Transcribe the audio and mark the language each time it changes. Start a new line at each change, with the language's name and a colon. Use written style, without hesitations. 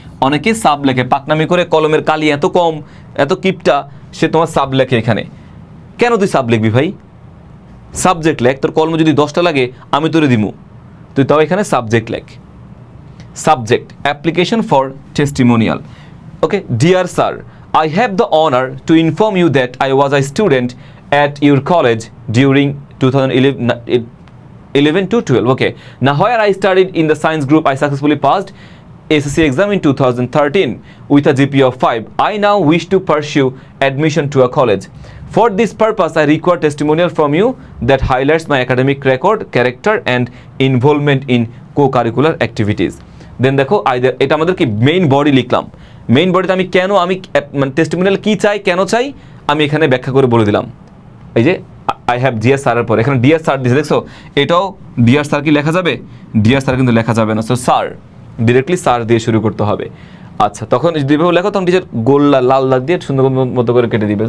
Bangla: অনেকে সাব লেখে, পাকনামি করে কলমের কালি এত কম, এত কিপটা, সে তোমার সাব লেখে এখানে। কেন তুই সাব লিখবি ভাই? সাবজেক্ট লেখ, তোর কলমে যদি 10টা লাগে আমি তোরে দিমু, তুই তাও এখানে সাবজেক্ট লেখ।
English: Subject application for testimonial. Okay, dear sir, I have the honor to inform you that I was a student at your college during 2011 to 12. Okay, now where I studied in the science group, I successfully passed SSC exam in 2013 with a GPA of 5. I now wish to pursue admission to a college. For this purpose, I require testimonial from you that highlights my academic record, character, and involvement in co-curricular activities.
Bangla: Then দেখো এটা আমাদের কি main body লিখলাম। Main বডিতে আমি কেন আমি মানে টেস্টিমোনিয়াল কি চাই, কেন চাই, আমি এখানে ব্যাখ্যা করে বলে দিলাম। এই যে আই হ্যাভ ডিয়ার স্যারের পর এখানে ডিয়ার স্যার দিয়েছে, দেখছো? এটাও ডিয়ার স্যার কি লেখা যাবে? ডিয়ার স্যার কিন্তু লেখা যাবে না। সো স্যার, ডিরেক্টলি স্যার দিয়ে শুরু করতে হবে। আচ্ছা, তখন যেভাবে লেখো তখন টিচার গোল লাল দাগ দিয়ে সুন্দর মতো করে কেটে দিবে।